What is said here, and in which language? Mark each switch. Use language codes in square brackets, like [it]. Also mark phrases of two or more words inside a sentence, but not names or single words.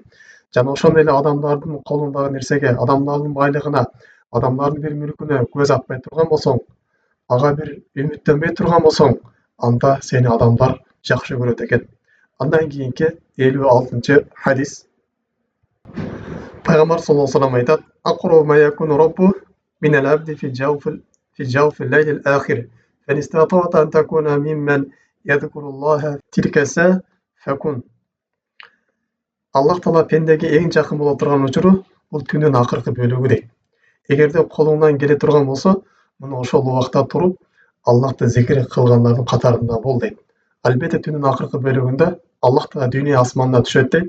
[ky] Жана ошондой эле адамдардын колундагы нерсеге, адамдардын байлыгына, адамдардын бир мүлкүнө көз атпай турган болсоң, ага бир үмүттөнбөй турган болсоң, анда сени адамдар жакшы көрөт экен. Андан кийинки 56-cı hadis. Пайгамбар [ar] саллаллаху алейхи вассалам [ky] айтат: [ar] "أقرب ما يكون الرب من العبد في جوف الليل الآخر. فإن استطعت أن تكون ممن يذكر الله تلك الساعة فكن." [ky] Аллах таала пендеге эң жакын боло турган учуру бул түндүн акыркы бөлүгү дейт. Эгерде колуңдан келе турган болсо, мына ошол убакта туруп, Аллахты зикир кылгандардын катарында бол дейт. Албетте түндүн акыркы бөлүгүндө Аллах таала дүйнө асманына түшөт дейт.